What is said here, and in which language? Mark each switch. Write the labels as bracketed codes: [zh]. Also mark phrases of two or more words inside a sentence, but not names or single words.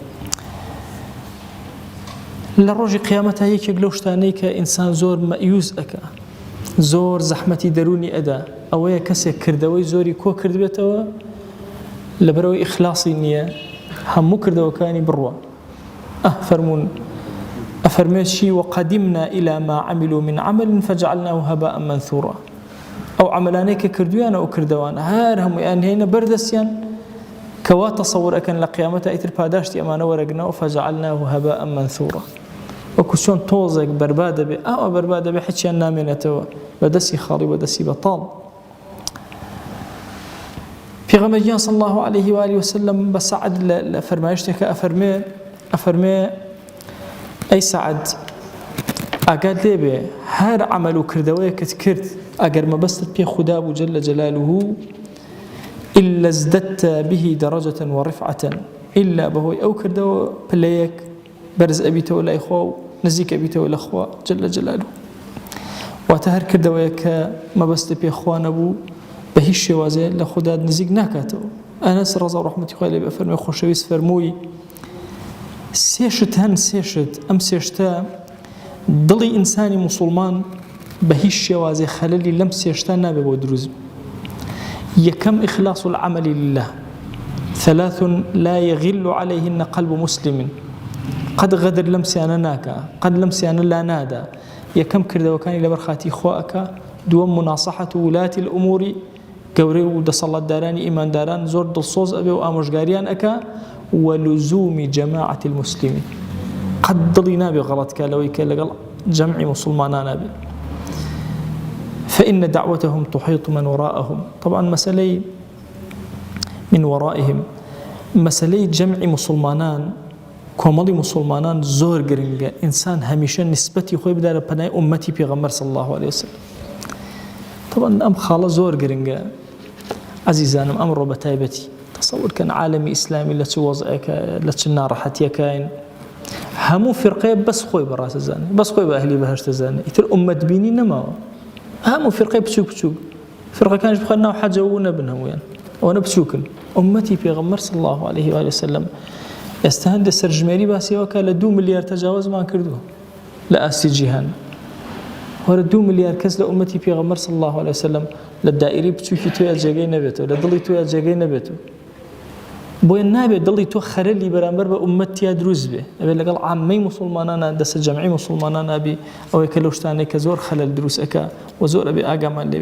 [ckb] لە ڕۆژی قیامەتە یەکێک لەو شتانەی کە ئینسان زۆر مەیوز ئەکا، زۆر زەحمەتی دەرونی ئەدا، ئەوەیە کەسێک کردەوەی زۆری کۆ کردبێتەوە لەبەرەوەی ئیخلاسی نییە، هەموو کردەوەکانی بڕوە. فەرموون ئەفەرمێشی [ar] وەقەدیمنا إلى ما عملوا من عمل فجعلناه هباء منثورا. [ckb] ئەو عملانەی کە کردویانە ئەو کردەوان هەر هەموویان هێنە بەردەستیان کەوا تەسەوور ئەکەن لە قیامەتە ئیتر پاداشتی ئەمانە وەرەگرنەوە [ar] فجعلناه هباء منثورا. [ckb] وەکو چۆن تۆزێک بەرباد دەبێ، ئەوە بەرباد دەبێ هیچیان نامێنێتەوە، بەدەستی خاڵی بەدەستی بەتاڵ. پێغەمبەریان [ar] صلی الله عليه وآله وسلم [ckb] بە سەعد لە فەرمایشتێکە ئەفەرمێ ئەی سەعد ئاگات لێبێ هەر عەمەل و کردەوەیەکت کرد ئەگەر مەبەستت پێ خودا بوو [ar] جەل جەلالوهو إلا ازددت به درجة ورفعة، [ckb] إلا بەهۆی ئەو کردەوە پلەیەک بەرز ئەبیتەوە لای خوا و نزیک ئەبیتەوە لە خوا [ar] جەل جەلالوهو. [ckb] واتە هەر کردەوەیە کە مەبەستە پێ خوا نەبوو بە هیچ شێوازێ لە خودات نزیک ناکاتەوە. ئەنەس ڕەزا و ڕەحمەتی خوای لێ بێ فەرمێ خۆشەویست فەرمووی سێشت هەن، سێشت ئەم سێشتە دڵی ئینسانی موسڵمان بە هیچ شێوازێ خەلەلی لەم سێشتە نابێ بۆ دروست. [ar] یەکەم ئیخلاص العمل لله، ثلاث لا يغل عليهن قلب مسلم. [ckb] قەد غەدر لەم سیانە ناکا، قەد لەم سیانە لا نادا. یەکەم کردەوەکانی لەبەر خاتی خوا ئەکا، دووەم [ar] مناصحة ولاة الأمور، [ckb] گەورەی و دەسەڵاتدارانی ئیمانداران زۆر دڵسۆز ئەبێ و ئامۆژگاریان ئەکا، [ar] ولزوم جماعة المسلمين. [ckb] قەد دڵی نابێ غەڵەتکە لەوەی کە لەگەڵ جەمعی مسلمانان نابێ. [ar] فإن دعوتهم تحيط من وراءهم. طبعا مسألة من ورائهم، [ckb] مسألة جمع مسلمانان، کۆمەڵی مسلمانان زۆر گرنگە. ئینسان هەمیشە نسبەتی خۆی بدارە پەنای ئومەتی پێغەمبەر [ar] صلی الله عليه وسلم. [ckb] طبعا ئەم خاڵە زۆر گرنگە عەزیزانم. ئەمڕۆ بە تایبەتی تەسەوورکەن عالەمی ئیسلامی لە چ وەزعێکە، لە چ ناڕەحەتیەکەین. هەموو فیرقەیە بەس خۆی بەڕاست دەزانێت، بەس خۆی بە ئەهلی بەهەشت دەزانێت، ئیتر ئومەت بینی نەماوە. هەموو فیرقەی بچووک بچووک، فیرقەکانش بخەن ناو حەجەوە و نەبن هەموویان، ئەوەنە بچووکن. ئومەتی پێغەمبەر [ar] صلی الله عليه وآله وسلم [ckb] ئێستا هەندە سەرژمێری باسیەوەکە لە 2 ملیار تەجاوزمان کردووە لە ئاستی جیهان. وەرە 2 ملیار کەس لە ئومەتی پێغەمبەر [ar] صلی الله عليه وسلم [ckb] لە دائیرەی بچووکی تۆیە جێگەی نەبێتەوە، لە دڵی تۆیە جێگەی نەبێتەوە. بۆیە نابێت دڵی تۆ خەرەلی بەرامبەر بە ئومەتیا دروست بێ، ئەبێت لەگەڵ عامەی موسڵمانانە دەستە جەمعی موسڵمانان نابی ئەوەی کە لەو شتانەی کە زۆر خەلەل دروست ئەکا و زۆر ئەبێ ئاگامان لێبێ.